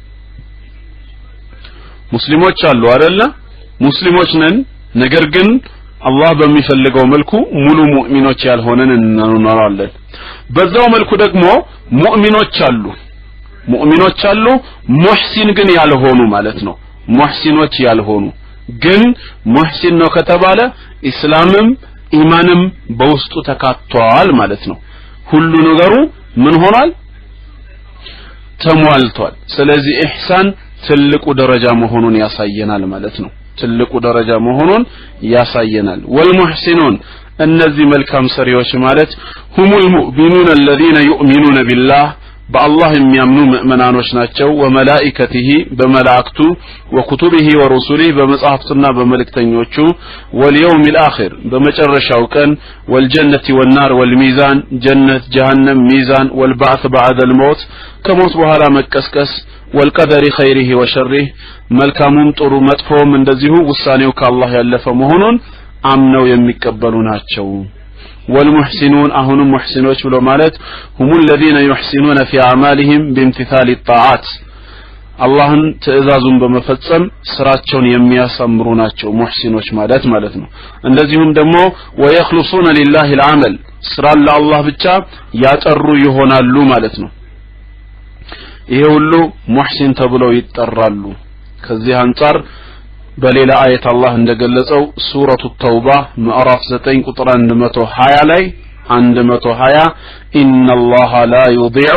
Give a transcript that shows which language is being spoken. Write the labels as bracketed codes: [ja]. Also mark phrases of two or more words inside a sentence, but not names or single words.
[am] ሙስሊሞች አሉ አይደለ ሙስሊሞች ነን ነገር ግን አላህ በሚፈልገው መልኩ ሙሉ ሙእሚኖች ያልሆነን እንኖራለን በዛው መልኩ ደግሞ ሙእሚኖች አሉ ሙህሲን ግን ያልሆኑ ማለት ነው ሙህሲኖች ያልሆኑ ግን ሙህሲን ነው ከተባለ እስላምም ኢማንም በውስጡ ተካቷል ማለት ነው ሁሉ ነገሩ ምን ሆኗል ተሟልቷል ስለዚህ ኢህሳን ትልቁ ደረጃ መሆኑን ያሳየናል ማለት ነው ትልቁ ደረጃ መሆኑን ያሳየናል والمحسنون እነዚህ መልካም ሰሪዎች ማለት [ar] هم المؤمنون الذين يؤمنون بالله بالله [am] የሚያምኑ ሙእሚናኖች ናቸው وملائكته በመላእክቱ [ar] وكتبه ورسله [am] በመጽሐፍትና በመልእክተኞቹ [ar] واليوم الاخر [am] በመጨረሻው ቀን [ar] والجنة والنار والميزان جنة جهنم ميزان والبعث بعد الموت [am] ከሞት በኋላ መቀስቀስ [ar] والقدر خيره وشره [am] መልካሙም ጥሩ መጥፎም እንደዚሁ ውሳኔው ከአላህ ያለፈ መሆኑን አምነው የሚቀበሉ ናቸው والمحسنون አሁንም ሙህሲኖች ብሎ ማለት [ar] هم الذين يحسنون في اعمالهم بامتثال الطاعات [am] አላህን ትእዛዙን በመፈጸም ስራቸውን የሚያሳምሩ ናቸው ሙህሲኖች ማለት ነው እንደዚሁም ደግሞ [ar] ويخلصون لله العمل [am] ስራ ለአላህ ብቻ ያጠሩ ይሆናሉ ማለት ነው ይሄ ሁሉ ሙህሲን ተብለው ይጠራሉ ከዚህ አንፃር በሌላ አየት አላህ እንደገለጸው ሱረቱ ተውባ ምዕራፍ 9 ቁጥር 120 ላይ 120 [ar] إن الله لا يضيع